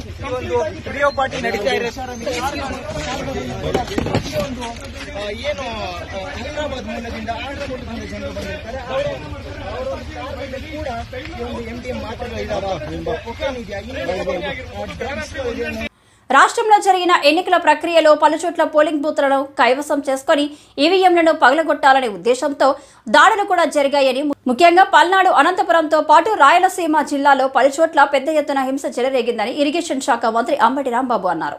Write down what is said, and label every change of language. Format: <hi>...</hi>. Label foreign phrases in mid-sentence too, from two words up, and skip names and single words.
<kn>ಒಂದು ರೇವ್ ಪಾರ್ಟಿ ನಡೀತಾ ಇದೆ. ಏನು ಹೈದರಾಬಾದ್ ಮೂಲದಿಂದ ಆಂಧ್ರಪ್ರದೇಶದಿಂದ ಜನರು ಬಂದಿರ್ತಾರೆ ಅವರು ಕೂಡ ಒಂದು MDMA ಮಾತ್ರೆಗಳು ಇದಾವೆ, ಕೊಕೇನ್ ಇದೆಯಾ, ಡ್ರಗ್ಸ್ ಇದೆ.</kn> <te>రాష్ట్రంలో జరిగిన ఎన్నికల ప్రక్రియలో పలుచోట్ల పోలింగ్ బూత్లను కైవసం చేసుకుని ఈవీఎంలను పగలగొట్టాలనే ఉద్దేశంతో దాడులు కూడా జరిగాయని, ముఖ్యంగా పల్నాడు అనంతపురంతో పాటు రాయలసీమ జిల్లాలో పలుచోట్ల పెద్ద ఎత్తున హింస చెలరేగిందని ఇరిగేషన్ శాఖ మంత్రి అంబటి రాంబాబు అన్నారు.</te>